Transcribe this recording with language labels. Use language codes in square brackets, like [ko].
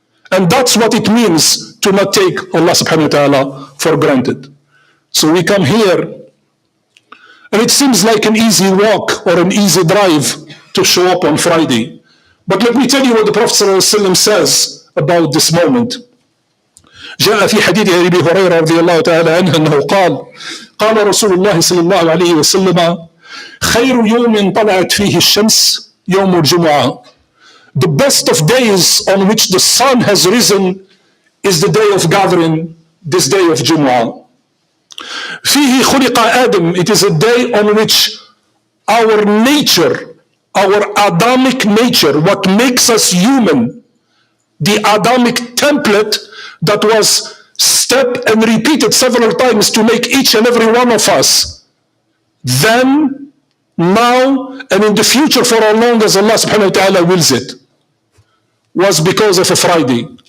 [en] And that's what it means to not take Allah subhanahu wa ta'ala for granted. So we come here, and it seems like an easy walk or an easy drive to show up on Friday. But let me tell you what the Prophet ﷺ says about this moment. [ar] جاء في حديث أبي هريرة رضي الله تعالى عنه أنه قال رسول الله صلى الله عليه وسلم خير يوم طلعت فيه الشمس يوم الجمعة. [en] The best of days on which the sun has risen is the day of gathering, this day of Jumu'ah. [ar] فيه خلق آدم, [en] it is a day on which our nature, our Adamic nature, what makes us human, the Adamic template that was stepped and repeated several times to make each and every one of us, then, now, and in the future for as long as Allah subhanahu wa ta'ala wills it, was because of a Friday.